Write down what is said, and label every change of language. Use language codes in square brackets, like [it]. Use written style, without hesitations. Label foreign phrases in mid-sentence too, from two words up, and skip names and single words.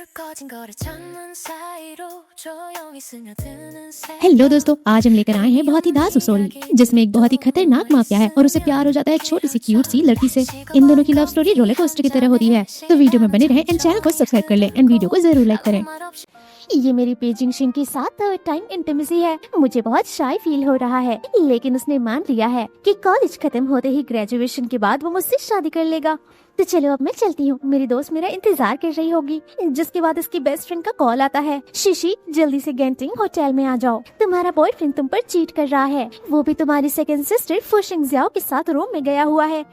[ko] 커진 거를 찾는 사이로 조용히 스며드는 새 [hi] हेलो दोस्तों, आज हम लेकर आए हैं बहुत ही दास स्टोरी जिसमें एक बहुत ही खतरनाक माफिया है और उसे प्यार हो जाता है एक छोटी सी क्यूट सी लड़की से। इन दोनों की [en] love story roller coaster [hi] की तरह होती है। तो वीडियो में बने रहें [en] and channel [hi] को सब्सक्राइब कर लें [en] and video [hi] को जरूर लाइक करें। [ko] 말 없이 [hi] ये मेरी पेजिंग शिन के साथ [en] third time intimacy [hi] है। मुझे बहुत [en] shy feel [hi] हो रहा है, लेकिन उसने मान लिया है कि कॉलेज खत्म होते ही ग्रेजुएशन के बाद वो मुझसे शादी कर लेगा। तो चलो अब मैं चलती हूँ, मेरी दोस्त मेरा इंतजार कर रही होगी। जिसके बाद इसकी [en] best friend [hi] का कॉल आता है, शिशी जल्दी से गेंटिंग होटल में आ जाओ, तुम्हारा बॉयफ्रेंड तुम पर चीट कर रहा है, वो भी तुम्हारी [en] second sister [hi] फुशिंग जियाओ के साथ रूम में गया हुआ है।